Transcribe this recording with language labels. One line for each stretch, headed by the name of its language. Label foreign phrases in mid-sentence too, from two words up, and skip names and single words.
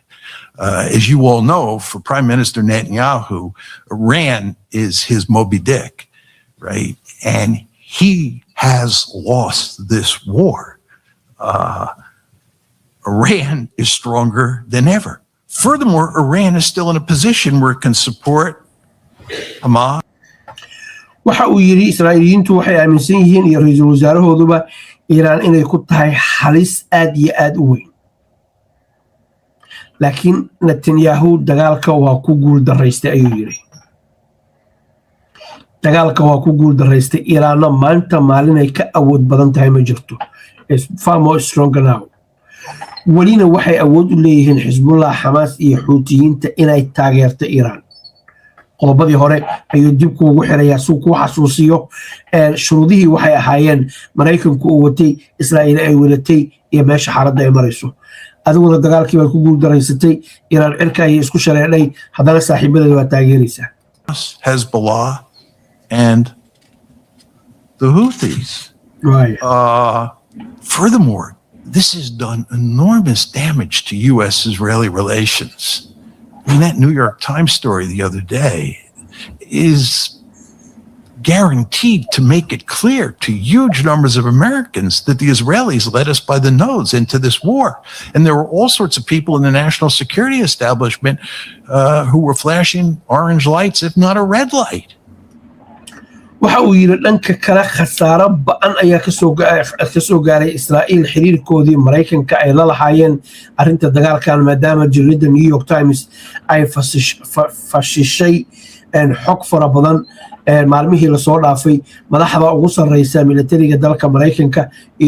English: As you all know, for Prime Minister Netanyahu, Iran is his Moby Dick, right? And he has lost this war. Iran is stronger than ever. Furthermore, Iran is still in a position where it can support Hamas.
Somali: waxa uu yidhi israa'iiliyiintu waxay aaminsan yihiin iyo ra-iisul wasaarahooduba iiraan inay ku tahay halis aad iyo aad u weyn laakiin netanyahu dagaalka waa ku guul daraystay ayuu yidhi dagaalka waa ku guul daraystay iiraanna maanta maalinay ka awood badan tahay ma jirto
English: far more stronger
Somali: now welina waxay awood u leeyihiin xisbullah xamaas iyo xuutiyiinta inay taageerto iiraan qodobadii hore ayuu dib kuugu xirayaa suu kuu xasuusiyo shuruudihii waxay ahaayeen maraykanku uu watay israa'iil ay wadatay iyo meesha xaaladda ay marayso adiguna dagaalkii baad ku guul daraysatay iiraan cirka ayay isku shareedhay haddana saaxiibadeeda waa taageeraysaa
English: Hezbollah and the Houthis. Right. Furthermore, this has done enormous damage to U.S.-Israeli relations. I mean, that New York Times story the other day is guaranteed to make it clear to huge numbers of Americans that the Israelis led us by the nose into this war. And there were all sorts of people in the national security establishment who were flashing orange lights, if not a red light.
Somali: waxa uu yidhi dhanka kale khasaaro ba'an ayaa ka soo gaaray israa'iil xiriirkoodii maraykanka ay la lahaayeen arrinta dagaalkan maadaama jaridda New York Times ay fashishay xog fara badan maalmihii lasoo dhaafay madaxda ugu sarreysa militariga dalka maraykanka iyo